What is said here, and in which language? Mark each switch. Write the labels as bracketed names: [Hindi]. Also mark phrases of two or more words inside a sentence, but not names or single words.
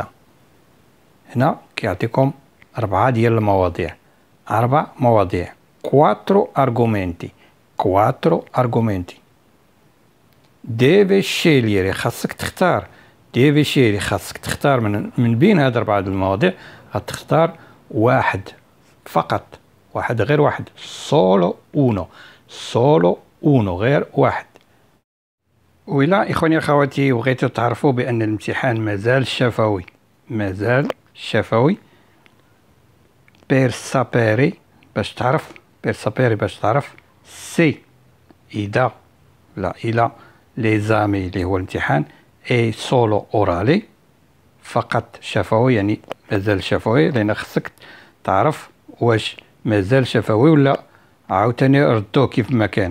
[Arabic] هنا كيعطيكم 4 ديال المواضيع، 4 مواضيع، 4 argomenti، 4 argomenti. [Italian] devi scegliere, [Arabic] خاصك تختار، [Italian] devi scegliere [Arabic] خاصك تختار من بين هاد 4 المواضيع، غتختار واحد فقط، واحد غير واحد، [Italian] solo uno، solo uno غير واحد. [Arabic] وإلا إخواني أخواتي بغيتو تعرفوا بأن الامتحان مازال شفوي، مازال شفوي، [Italian] per sapere [Arabic] باش تعرف، [Italian] per sapere [Arabic] باش تعرف، سي إذا لا إلى ليزامي اللي هو الامتحان، [Italian] è solo orale [Arabic] فقط شفوي، يعني مازال شفوي، لأن خصك تعرف واش مازال شفوي ولا عاوتاني ردوه كيف ما كان.